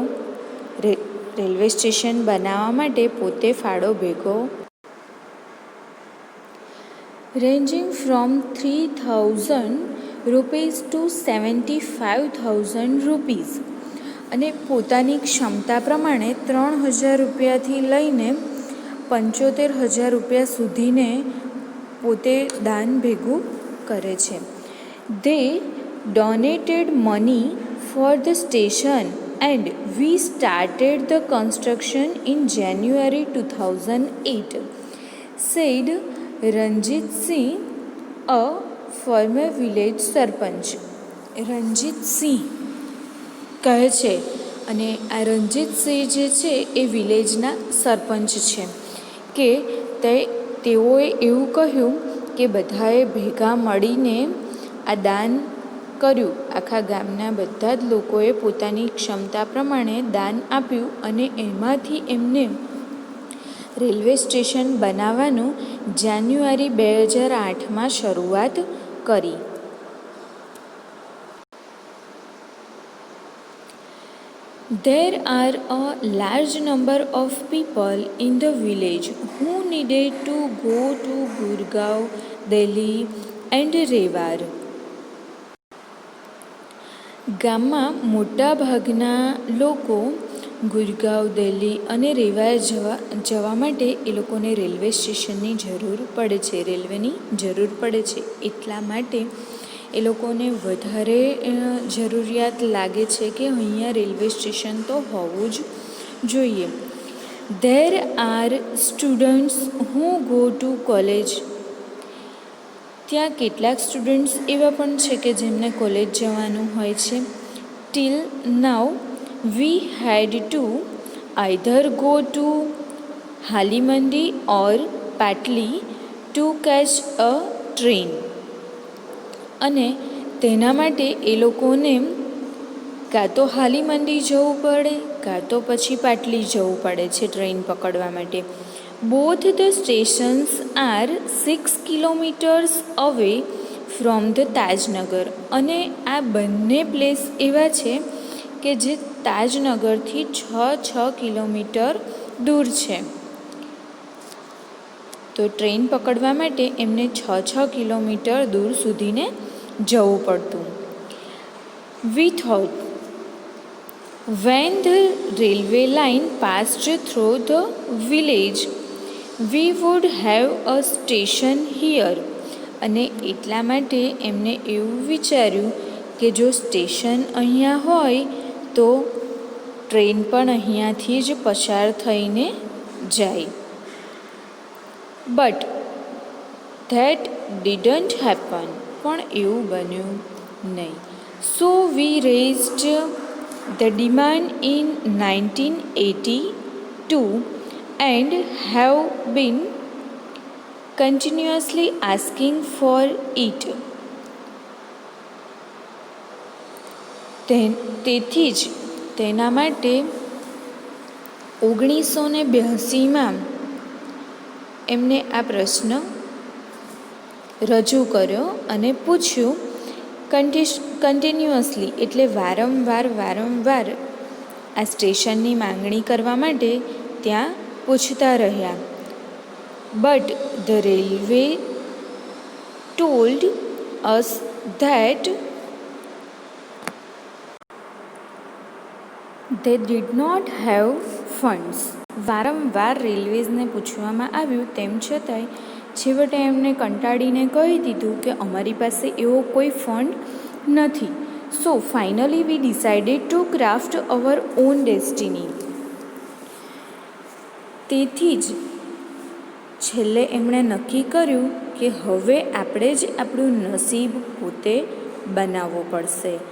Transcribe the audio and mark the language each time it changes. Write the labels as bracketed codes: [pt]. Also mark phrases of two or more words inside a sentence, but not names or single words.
[gu] રેલવે સ્ટેશન બનાવવા માટે પોતે ફાળો ભેગો [en] ranging from 3,000 rupees to 75,000 rupees. [gu] અને પોતાની ક્ષમતા પ્રમાણે 3,000 રૂપિયાથી લઈને 75,000 રૂપિયા સુધીને પોતે દાન ભેગું કરે છે. [en] They donated money for the station and we started the construction in January 2008, said Ranjit Singh, a former village સરપંચ. [gu] રંજીત સિંહ કહે છે, અને આ રંજીત સિંહ જે છે એ વિલેજના સરપંચ છે, કે તેઓએ એવું કહ્યું કે બધાએ ભેગા મળીને આ દાન કર્યું. આખા ગામના બધા જ લોકોએ પોતાની ક્ષમતા પ્રમાણે દાન આપ્યું અને એમાંથી એમને રેલવે સ્ટેશન બનાવવાનું જાન્યુઆરી 2008માં શરૂઆત કરી. [en] There are a large number of people in the village who needed to go to Gurgaon, Delhi and Rewar. [gu] ગામમાં મોટા ભાગના લોકો ગુરગાંવ, દિલ્હી અને રેવા જવા માટે એ લોકોને રેલવે સ્ટેશનની જરૂર પડે છે, રેલવેની જરૂર પડે છે. એટલા માટે એ લોકોને વધારે જરૂરિયાત લાગે છે કે અહીંયા રેલવે સ્ટેશન તો હોવું જ જોઈએ. [en] There are students who go to college. [gu] ત્યાં કેટલાક સ્ટુડન્ટ્સ એવા પણ છે કે જેમને કોલેજ જવાનું હોય છે. [en] Till now we had to either go to Halimandi or Patli to catch a train. [gu] અને તેના માટે એ લોકોને કાં તો હાલીમંડી જવું પડે કાં તો પછી પાટલી જવું પડે છે ટ્રેન પકડવા માટે. [en] Both the stations are 6 kilometers away from the તાજનગર. [gu] અને આ બંને પ્લેસ એવા છે કે જે તાજનગરથી 6 કિલોમીટર દૂર છે. તો ટ્રેન પકડવા માટે એમને 6 કિલોમીટર દૂર સુધીને જવું પડતું. [en] We thought when the railway line passed through the village we would have a station here. [gu] અને એટલા માટે એમને એવું વિચાર્યું કે જો સ્ટેશન અહીંયા હોય તો ટ્રેન પણ અહીંયાથી જ પસાર થઈને જાય. [en] But that didn't happen. [gu] પણ એવું બન્યું નહીં. [en] So we raised the demand in 1982 and have been continuously asking for it. [gu] તેથી જ તેના માટે 1982માં એમને આ પ્રશ્ન રજૂ કર્યો અને પૂછ્યું. કન્ટિન્યુઅસલી એટલે વારંવાર આ સ્ટેશનની માંગણી કરવા માટે ત્યાં પૂછતા રહ્યા. [en] But the railway told us that they did not have funds. [gu] વારંવાર રેલવેઝને પૂછવામાં આવ્યું, તેમ છતાંય છેવટે એમને કંટાળીને કહી દીધું કે અમારી પાસે એવો કોઈ ફંડ નથી. [en] So finally we decided to craft our own destiny. [gu] તેથી જ છેલ્લે એમણે નક્કી કર્યું કે હવે આપણે જ આપણું નસીબ પોતે બનાવવું પડશે.